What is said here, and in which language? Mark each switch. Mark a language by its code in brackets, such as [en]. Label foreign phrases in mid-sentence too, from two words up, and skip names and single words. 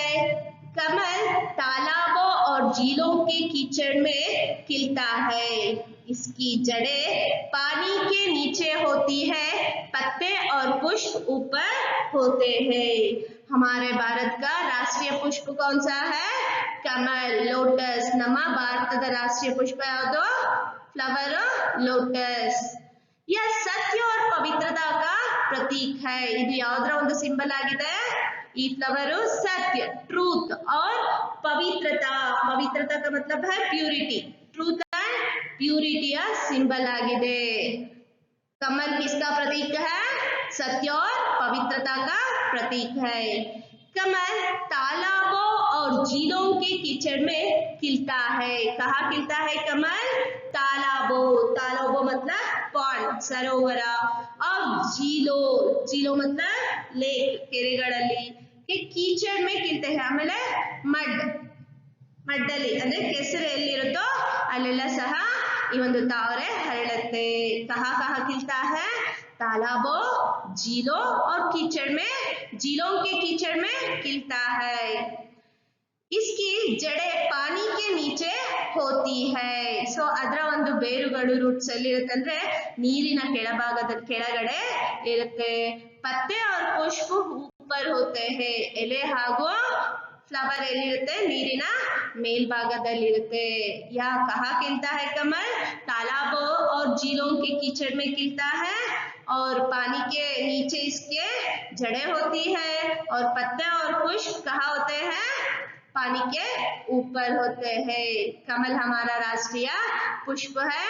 [hi] कमल तालाबों और झीलों के कीचड़ में खिलता है। इसकी जड़ें पानी के नीचे होती है, पत्ते और पुष्प ऊपर होते हैं। हमारे भारत का राष्ट्रीय पुष्प कौन सा है? कमल, लोटस। [kn] ನಮ್ಮ ಭಾರತದ ರಾಷ್ಟ್ರೀಯ ಪುಷ್ಪ ಯಾವುದು? [en] flower lotus. [hi] यह सत्य और पवित्रता का प्रतीक है। [kn] ಇದು ಯಾವುದರ ಒಂದು ಸಿಂಬಲ್ ಆಗಿದೆ? ಈ ಫ್ಲವರ್ [hi] सत्य, ट्रूथ और पवित्रता। पवित्रता का मतलब है प्यूरिटी। [en] truth and purity [hi] या सिंबल आಗಿದೆ। कमल किसका प्रतीक है? सत्य और पवित्रता का प्रतीक है। कमल तालाबों और झीलों के कीचड़ में खिलता है। कहाँ खिलता है कमल? तालाबों। तालाबों मतलब पॉन्ड, सरोवर। और झीलों, झीलों मतलब लेक, ಕೆರೆಗಳಲ್ಲಿ। के कीचड़ में खिलते हैं। [kn] ಆಮೇಲೆ ಮಡ್, ಮಡ್ಡಲ್ಲಿ ಅಂದ್ರೆ ಕೆಸರು ಎಲ್ಲಿರುತ್ತೋ ಅಲ್ಲೆಲ್ಲ ಸಹ ಈ ಒಂದು ತಾವರೆ ಹರಳುತ್ತೆ। [hi] कहाँ कहाँ खिलता है? तालाबों, झीलों और कीचड़ में, झीलों के कीचड़ में खिलता है। इसकी जड़ें पानी के नीचे होती है। [kn] सो ಅದರ ಒಂದು ಬೇರುಗಳು ರೂಟ್ಸ್ ಎಲ್ಲಿ ಇರುತ್ತೆ ಅಂದ್ರೆ ನೀರಿನ ಕೆಳಭಾಗದ ಕೆಳಗಡೆ ಇರುತ್ತೆ। [hi] पत्ते और पुष्प ऊपर होते हैं। [kn] ಎಲೆ ಹಾಗೂ फ्लावर ಎಲ್ಲಿರುತ್ತೆ? ನೀರಿನ ಮೇಲ್ಭಾಗದಲ್ಲಿರುತ್ತೆ। [hi] यह कहाँ खिलता है कमल? तालाबों और झीलों के कीचड़ में खिलता है और पानी के नीचे इसके जड़ें होती है और पत्ते और पुष्प कहाँ होते हैं? पानी के ऊपर होते हैं। कमल हमारा राष्ट्रीय पुष्प है।